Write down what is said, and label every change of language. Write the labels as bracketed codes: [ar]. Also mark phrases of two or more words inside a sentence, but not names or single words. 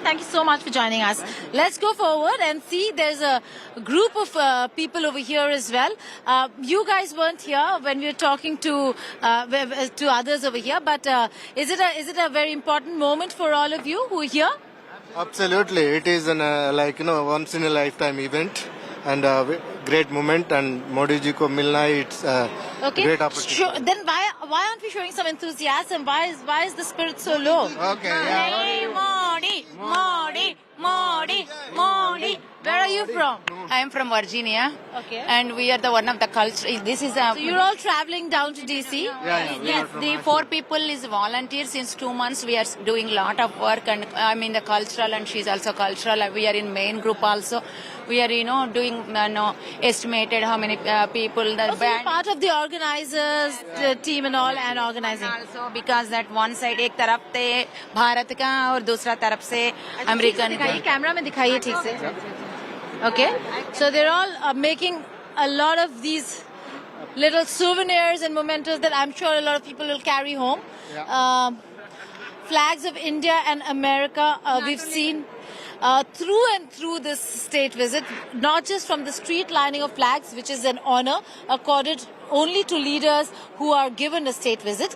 [en] Thank you so much for joining us. Let's go forward and see there's a group of people over here as well. You guys weren't here when we were talking to others over here, but is it a very important moment for all of you who are here? Absolutely, it is an once in a lifetime event and a great moment. [hi] And Modi ji ko milna, [en] it's a great opportunity. Sure. Then why aren't we showing some enthusiasm? Why is the spirit so low? Okay. Yeah. Hey, Modi, Modi, Modi, Modi, you from? I am from Virginia. Okay. And we are the one of the culture. This is a. So you're all traveling down to DC? Yes, the 4 people is volunteers. Since 2 months we are doing a lot of work, and I'm in the cultural and she's also cultural. We are in main group also. We are, doing estimated how many people the Also, you're band. part of the organizers, the team and all, and organizing. Also because that one side [hi] एक तरफ से भारत का और दूसरा तरफ से अमेरिकन का. कैमरा में दिखाइए ठीक से. [en] Okay, so they're all making a lot of these little souvenirs and mementos that I'm sure a lot of people will carry home. Flags of India and America we've seen through and through this state visit, not just from the street lining of flags, which is an honor accorded only to leaders who are given a state visit.